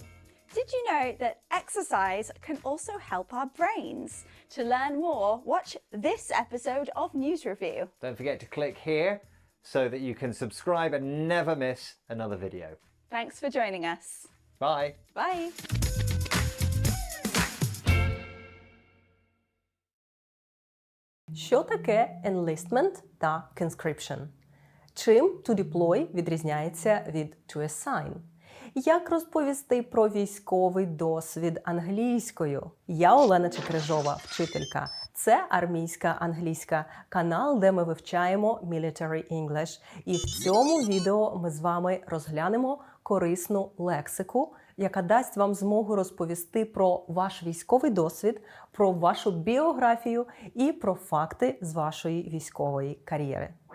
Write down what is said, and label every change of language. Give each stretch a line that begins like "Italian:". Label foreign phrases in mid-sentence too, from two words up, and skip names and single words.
English: Did you know that exercise can also help our brains? To learn more, watch this episode of News Review. Don't forget to click here so that you can subscribe and never miss another video. Thanks for joining us. Bye. Bye.
Ukrainian: Що таке enlistment та conscription? Чим
English: to deploy
Ukrainian: відрізняється від
English: to assign?
Ukrainian: Як розповісти про військовий досвід англійською? Я Олена Чекрижова, вчителька. Це армійська англійська, канал, де ми вивчаємо
English: Military English.
Ukrainian: І в цьому відео ми з вами розглянемо корисну лексику, яка дасть вам змогу розповісти про ваш військовий досвід, про вашу біографію і про факти з вашої військової кар'єри.